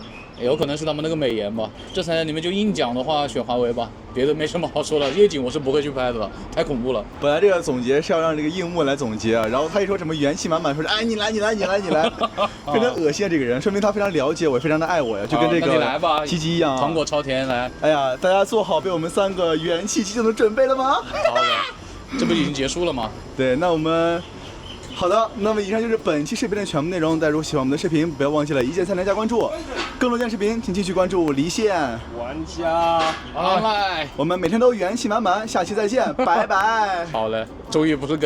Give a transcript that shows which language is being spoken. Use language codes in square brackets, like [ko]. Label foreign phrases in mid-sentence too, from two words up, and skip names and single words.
[zh] 有可能是他們那個美顏吧。這3台裡面就硬講的話，選華為吧，別的沒什麼好說的。夜景我是不會去拍的了，太恐怖了。本來這個總結是要讓這個櫻木來總結，然後他一說什麼元氣滿滿，說是哎你來，非常惡心啊這個人，說明他非常了解我，也非常的愛我呀，就跟這個TG一樣啊。糖果朝天來。哎呀，大家做好被我們3個元氣激動的準備了嗎？好的，這不已經結束了嗎？對，那我們好的，那么以上就是本期视频的全部内容。大家如果喜欢我们的视频，不要忘记了一键三连加关注。更多见视频，请继续关注离线玩家，online，我们每天都元气满满，下期再见，拜拜。